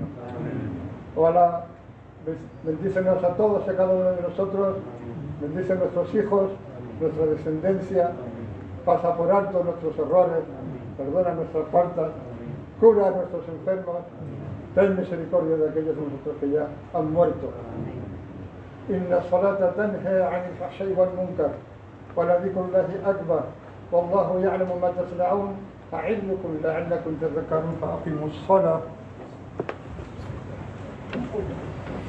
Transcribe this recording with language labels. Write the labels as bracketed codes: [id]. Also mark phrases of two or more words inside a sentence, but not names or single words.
[es] Ojalá bendícenos a todos y a cada uno de nosotros, bendice a nuestros hijos, nuestra descendencia, pasa por alto nuestros errores, perdona nuestras faltas, cura a nuestros enfermos, ten misericordia de aquellos de nosotros que ya han muerto. [ar] إن الصلاة تنهى عن الفحشاء والمنكر ولذكر الله أكبر والله يعلم ما تصنعون أعظكم لعلكم تذكرون فأقيموا الصلاة.